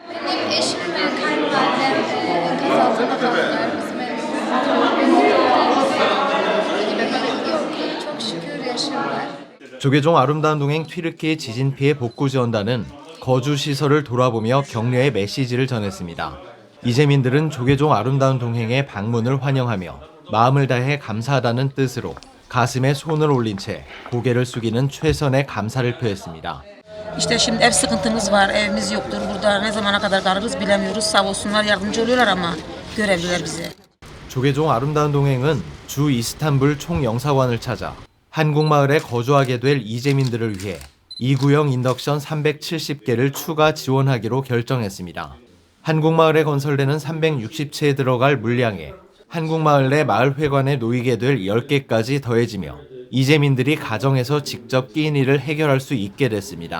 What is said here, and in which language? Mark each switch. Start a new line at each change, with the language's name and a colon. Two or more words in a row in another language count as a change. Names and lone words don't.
Korean: 조계종 아름다운 동행 튀르키예 지진 피해 복구 지원단은 거주 시설을 돌아보며 격려의 메시지를 전했습니다. 이재민들은 조계종 아름다운 동행의 방문을 환영하며 마음을 다해 감사하다는 뜻으로 가슴에 손을 올린 채 고개를 숙이는 최선의 감사를 표했습니다.
Turkish: İşte şimdi ev sıkıntımız var, evimiz yoktur burada. Ne zamana kadar kalırız bilemiyoruz. Sağ olsunlar yardımcı oluyorlar ama görevliler bize.
Korean: 조계종 아름다운 동행은 주 이스탄불 총영사관을 찾아 한국마을에 거주하게 될 이재민들을 위해 2구형 인덕션 370개를 추가 지원하기로 결정했습니다. 한국마을에 건설되는 360채에 들어갈 물량에 한국마을 내 마을회관에 놓이게 될 10개까지 더해지며 이재민들이 가정에서 직접 끼인 일을 해결할 수 있게 됐습니다.